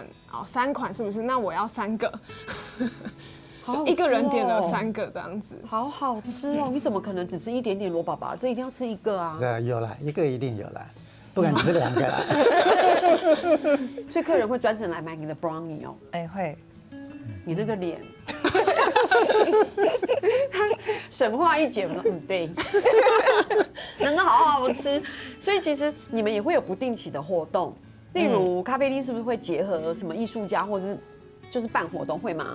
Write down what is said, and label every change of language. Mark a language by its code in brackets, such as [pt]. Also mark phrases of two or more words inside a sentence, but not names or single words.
[zh] 哦，3款是不是？那我要3個。” 就一個人點了3個這樣子，好好吃哦！你怎麼可能只吃一點點羅爸爸？這一定要吃一個啊！有啦，一個一定有啦，不敢吃2個啦。所以客人會專程來買你的 brownie 哦。哎，會。你那個臉，神話一剪了，對，真的好好吃。所以其實你們也會有不定期的活動，例如咖啡廳是不是會結合什麼藝術家或者是就是办活动会吗？